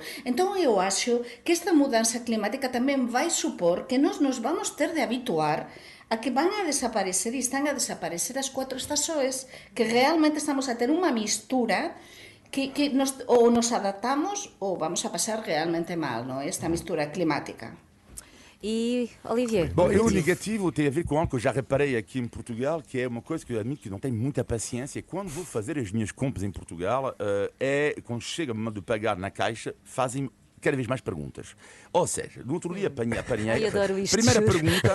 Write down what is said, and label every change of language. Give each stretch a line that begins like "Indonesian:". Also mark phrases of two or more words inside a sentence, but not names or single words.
Galician: Entón eu acho que esta mudanza climática tamén vai supor que nos vamos ter de habituar a que van a desaparecer e están a desaparecer as 4 estações, que realmente estamos a ter unha mistura que ou nos adaptamos ou vamos a pasar realmente mal, non? Esta mistura climática.
Portuguese: E, Olivier? Bom, o negativo tem a ver com algo que eu já reparei aqui em Portugal, que é uma coisa que eu admito que não tenho muita paciência. Quando vou fazer as minhas compras em Portugal, quando chega o momento de pagar na caixa, fazem cada vez mais perguntas. Ou seja, no outro dia apanhei. Ai, adoro isto. Primeira pergunta.